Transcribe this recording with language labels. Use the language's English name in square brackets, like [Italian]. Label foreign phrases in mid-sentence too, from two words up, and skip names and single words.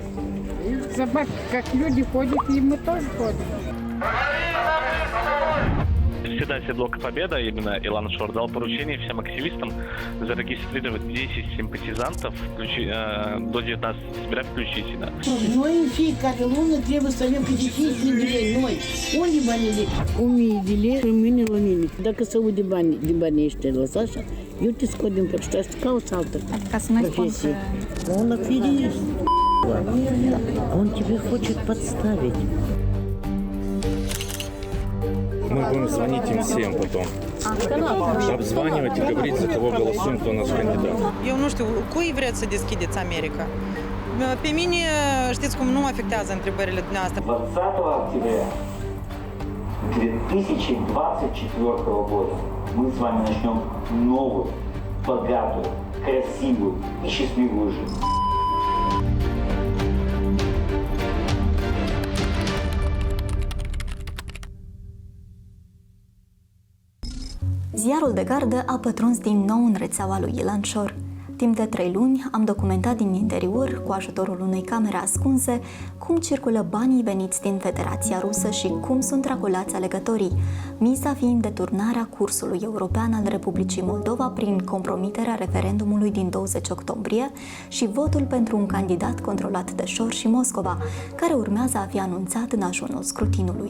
[Russian] За бабки, как люди ходят, и мы тоже ходим. Председатель Блока Победа, именно Илан Шор, дал поручение всем активистам зарегистрировать 10 симпатизантов до 19 сентября включительно. [Romanian] Noi în fiecare lună trebuie să avem câte 5 bilei noi. Unde banii de? 1000 de lei rămâne la mine. Dacă se aude de banii ăștia, lăsa așa, eu te scot din părți și cauți altă Adică să nu spun că... [Russian] Он аферист. Он тебя хочет подставить. Мы будем звонить им всем потом. Обзванивать и говорить, за кого голосуем, кто наш кандидат. [Romanian] Eu nu știu, cui vreți să deschideți America? Pe mine, știți cum, nu mă afectează întrebările dumneavoastră. [Russian] 20 октября 2024 года мы с вами начнем новую, богатую, красивую и счастливую жизнь. [Romanian] Ziarul de gardă a pătruns din nou în rețeaua lui Ilan Șor. Timp de 3 luni am documentat din interior, cu ajutorul unei camere ascunse, cum circulă banii veniți din Federația Rusă și cum sunt traculați alegătorii, miza fiind deturnarea cursului european al Republicii Moldova prin compromiterea referendumului din 20 octombrie și votul pentru un candidat controlat de Șor și Moscova, care urmează a fi anunțat în ajunul scrutinului.